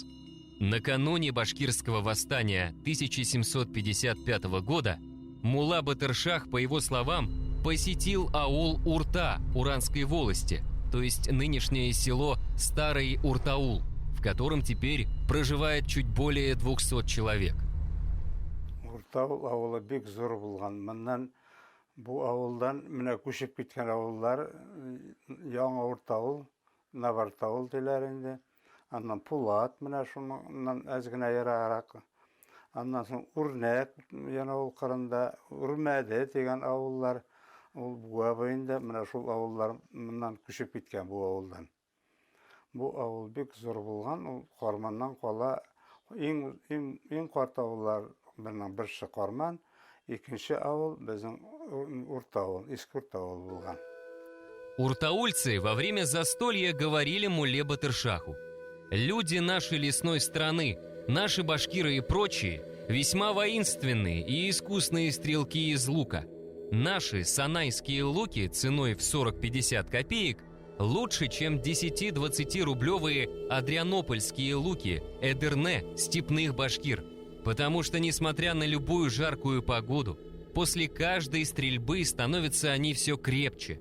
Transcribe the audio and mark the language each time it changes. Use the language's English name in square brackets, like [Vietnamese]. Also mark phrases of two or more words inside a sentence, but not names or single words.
[Russian] Накануне башкирского восстания 1755 года мулла Батыршах, по его словам, посетил аул Урта Уранской волости, то есть нынешнее село Старый Уртаул, в котором теперь проживает чуть более 200 человек. [Tatar] Уртаул ауылы бик зор булган. Моннан бу ауылдан менә күчеп киткән авыллар Яңа Уртаул, Навартаул диләр инде. Аннан Пулат менә шуннан әз генә ераграк. Аннан соң Үрнәк, яна ул кырында Үрмәде дигән авыллар. Ул буа буенда менә шул авыллар моннан күчеп киткән бу авылдан. Бу авыл бик зур булган, ул Карманнан кала иң карт авыллар берсе Карман, икенче авыл безнең Уртаул, Иске Уртаул булган. [Russian] Уртаульцы во время застолья говорили мулле Батыршаху: «Люди нашей лесной страны, наши башкиры и прочие, весьма воинственные и искусные стрелки из лука. Наши санайские луки ценой в 40-50 копеек лучше, чем 10-20 рублевые адрианопольские луки Эдерне степных башкир, потому что, несмотря на любую жаркую погоду, после каждой стрельбы становятся они все крепче.